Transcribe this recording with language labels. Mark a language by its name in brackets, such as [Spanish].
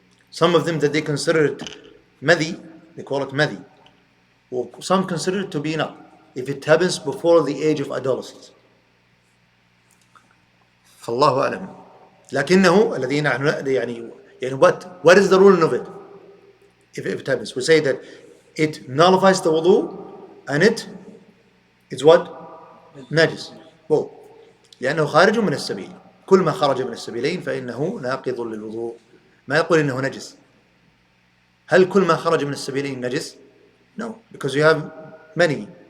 [English] Some of them that they consider it madi, they call it madi, or some consider it to be not, if it happens before the age of adolescence. [Arabic] فالله أعلم. لكنه الذين يعني [English] what is the ruling of it? If it happens, we say that it nullifies the wudu and it's what? [Arabic] نجس. Well, لأنه خارج من السبيل. كل ما خرج من السبيلين فإنه ناقض للوضوء. ما يقول إنه نجس. هل كل ما خرج من السبيلين نجس? [English] No, because you have many.